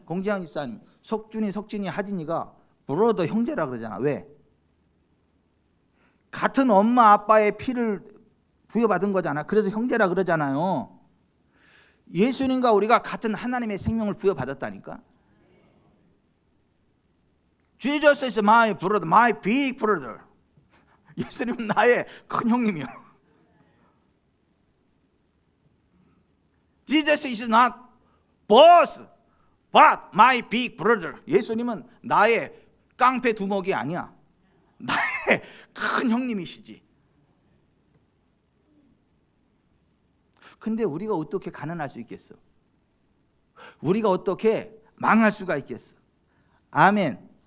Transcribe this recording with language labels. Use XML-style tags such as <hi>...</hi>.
<ko>공지영 집사님, 석준이, 석진이, 하진이가 브로더 형제라 그러잖아. 왜? 같은 엄마 아빠의 피를 부여받은 거잖아. 그래서 형제라 그러잖아요. 예수님과 우리가 같은 하나님의 생명을 부여받았다니까.</ko> <en>Jesus is my brother, my big brother.</en> <ko>예수님은 나의 큰 형님이요.</ko> <en>Jesus is not boss, but my big brother.</en> <ko>예수님은 나의 깡패 두목이 아니야. 나의 큰 형님이시지. 근데 우리가 어떻게 가난할 수 있겠어? 우리가 어떻게 망할 수가 있겠어? 아멘.</ko>